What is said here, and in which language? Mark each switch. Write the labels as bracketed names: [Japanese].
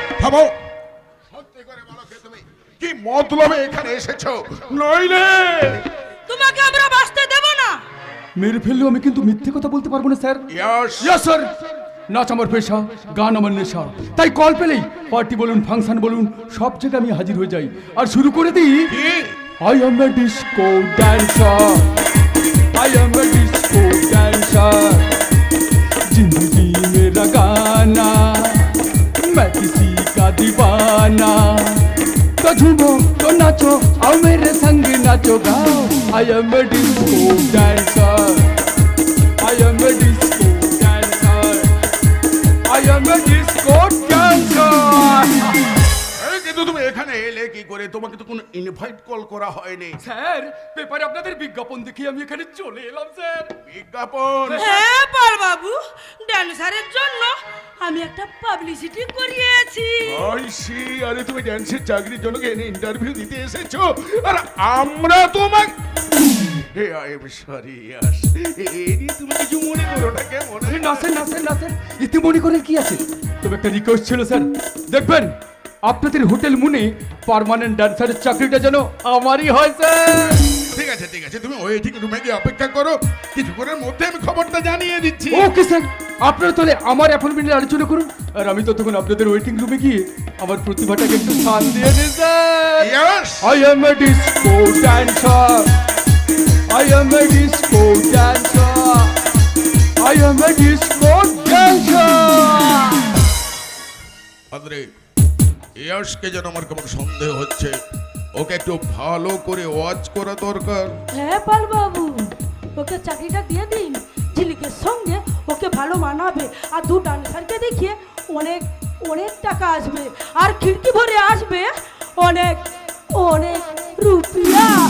[Bangla] থামো, সত্যি করে বলো কি তুমি কি মতলবে এখানে এসেছো? নইলে তোমাকে আমরা বাঁচতে দেব না। মেরে ফেললেও আমি কিন্তু মিথ্যে কথা বলতে পারবো না স্যার। ইয়াস ইয়েস স্যার, নাচ আমার পেশা, গান আমার নেশা, তাই কল পেলেই পার্টি বলুন, ফাংশন বলুন, সব জায়গায় আমি হাজির হয়ে যাই। আর শুরু করে দিই, কি? [English] I am a disco dancer, [Hindi] I am a disco dancer, जिंदगी मेरा गाना, मैं किसी का दीवाना, तो झूमो तो नाचो आओ मेरे संग नाचो गाओ। [English] I am a disco dancer, I am a disco dancer, I am a disco dancer. [Bangla] এই কিন্তু তুমি এখানে এলে কি করে? তোমাকে তো কোনো ইনভাইট কল করা হয়নি। স্যার, পেপারে আপনাদের বিজ্ঞাপন দেখে আমি এখানে চলে এলাম স্যার। বিজ্ঞাপন? হ্যাঁ পাল বাবু, ড্যান্সারের জন্য আমি একটা পাবলিসিটি করিয়েছি। ওই সি, আরে তুমি ড্যান্সের চাকরির জন্য এনে ইন্টারভিউ দিতে এসেছো, আর আমরা তোমাকে হে [English] I am sorry [Bangla] ইয়াস, এই নিয়ে তুমি কিছু মনে করো না কেমন? আরে না স্যার, না স্যার, না স্যার, এতে মনে করার কি আছে? তবে একটা রিকোয়েস্ট ছিল স্যার, দেখবেন আপনাদের হোটেল মুনে পার্মানেন্ট ডান্সারের চাকরিটা যেন আমারই হয় স্যার। ঠিক আছে ঠিক আছে, তুমি ওয়েটিং রুমে গিয়ে অপেক্ষা করো, কিছুক্ষণের মধ্যে আমি খবরটা জানিয়ে দিচ্ছি। ওকে স্যার, আপনারা তাহলে আমার অ্যাপয়েন্টমেন্টের আলোচনা করুন, আর আমি ততক্ষণ আপনাদের ওয়েটিং রুমে গিয়ে আমার প্রতিভাটাকে একটু স্থান দিয়ে দিই sir. Yes [English] I am a disco dancer, I am a disco dancer, I am a disco dancer. [Bangla] Andre, ইয়াসকে যেন আমার কেমন সন্দেহ হচ্ছে, ওকে একটু ভালো করে ওয়াচ করা দরকার। হ্যাঁ পাল বাবু, ওকে চাকরিটা দিয়ে দিন, ঝিলিকের সঙ্গে ওকে ভালো মানাবে, আর দু ডান্সারকে দেখিয়ে অনেক অনেক টাকা আসবে, আর খিড়কি ভরে আসবে অনেক অনেক রুপিয়া।